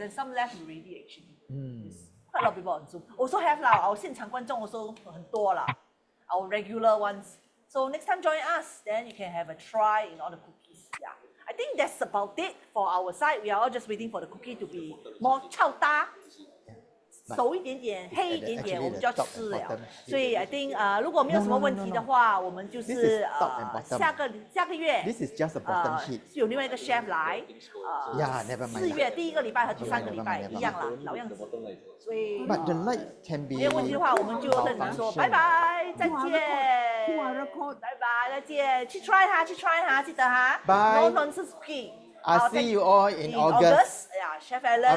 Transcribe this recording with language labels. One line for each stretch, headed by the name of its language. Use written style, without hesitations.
English: And some left already actually. Yes. Quite a lot of people on Zoom. Also have lah, our
Chinese: 现场观众
English: also
Chinese: 很多啦.
English: Our regular ones. So next time join us, then you can have a try in all the cookies. Yeah. I think that's about it for our side. We are all just waiting for the cookie to be more
Chinese: 超搭。熟一点点，黑一点点，我们就要吃了。所以
English: I think
Chinese: 如果没有什么问题的话，我们就是下个月
English: This is just a bottom heat.
Chinese: 是有另外一个 chef 来
English: Yeah, never mind.
Chinese: 4月第一个礼拜和第3个礼拜一样啦，老样子。所以
English: But the light can be.
Chinese: 没有问题的话，我们就跟你们说拜拜，再见，拜拜，再见，去 try 它，去 try 它，记得哈
English: Bye. No nonsense cookie. I'll see you all in August. August. 哎呀 Chef Alan